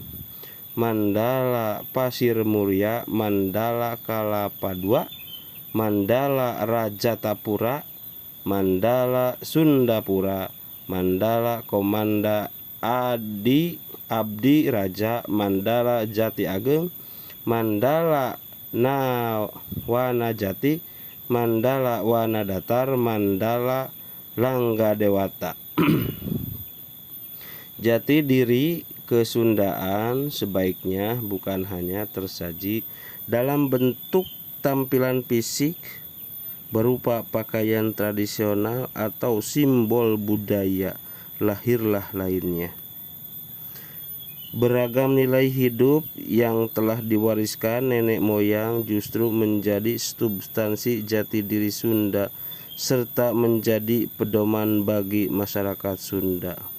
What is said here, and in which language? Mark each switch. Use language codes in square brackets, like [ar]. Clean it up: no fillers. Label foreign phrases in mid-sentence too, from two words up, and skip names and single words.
[id] Mandala Pasir Muria, Mandala Kalapadua, Mandala Rajatapura, Mandala Sundapura, Mandala Komanda Abdi Raja, Mandala Jati Ageng, Mandala Wanajati, Mandala Wanadatar, Mandala Langgadewata. Jati diri Kesundaan sebaiknya bukan hanya tersaji dalam bentuk tampilan fisik berupa pakaian tradisional atau simbol budaya lahirlah lainnya. Beragam nilai hidup yang telah diwariskan nenek moyang justru menjadi substansi jati diri Sunda serta menjadi pedoman bagi masyarakat Sunda.